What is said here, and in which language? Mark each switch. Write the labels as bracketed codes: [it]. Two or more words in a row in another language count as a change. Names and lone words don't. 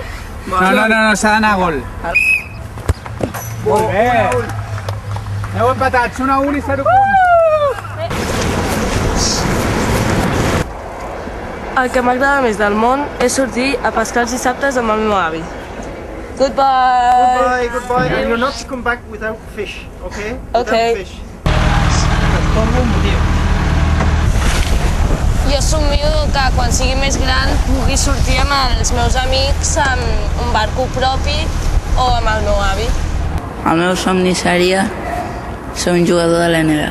[ca] No, s'ha d'anar a gol. Molt bé. Aneu empatats, 1-1 i 0 punts. El que m'agrada més del món és sortir a pescar els dissabtes amb el meu avi. [en] Goodbye! Goodbye. And you're not to come back without fish, okay? Okay. Without fish. [ca] Jo somio que quan sigui més gran pugui sortir amb els meus amics amb un barco propi o amb el meu avi. El meu somni seria ser un jugador de l'NBA.